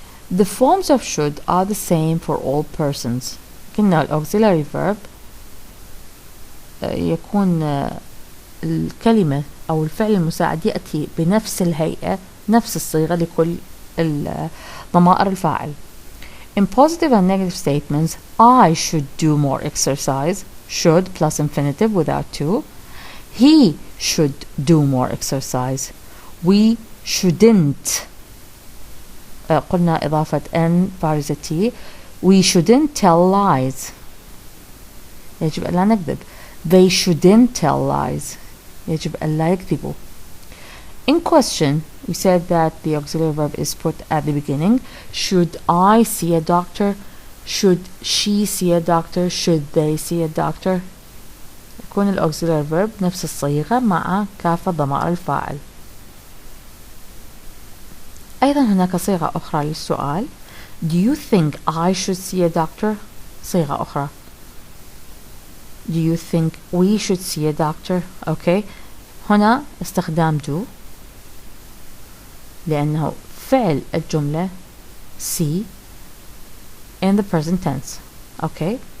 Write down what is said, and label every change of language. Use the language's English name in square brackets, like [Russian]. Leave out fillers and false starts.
[English] the forms of should are the same for all persons. [Arabic] قلنا [English] auxiliary verb [Arabic] يكون الكلمة أو الفعل المساعد يأتي بنفس الهيئة نفس الصيغة لكل ضمائر الفاعل. [English] in positive and negative statements I should do more exercise. should plus infinitive without to. he should do more exercise. we shouldn't [Arabic] قلنا إضافة n بارزة t. [English] we shouldn't tell lies. [Arabic] يجب أن لا نكذب. [English] they shouldn't tell lies. [Arabic] يجب أن لا يكذبوا. [English] in question we said that the auxiliary verb is put at the beginning. should I see a doctor? should she see a doctor? should they see a doctor? [Arabic] يكون ال [English] auxiliary verb [Arabic] نفس الصيغة مع كافة ضمائر الفاعل. أيضا هناك صيغة أخرى للسؤال. [English] do you think I should see a doctor؟ [Arabic] صيغة أخرى. [English] do you think we should see a doctor؟ okay. [Arabic] هنا استخدام [English] do [Arabic] لأنه فعل الجملة [English] see in the present tense. okay.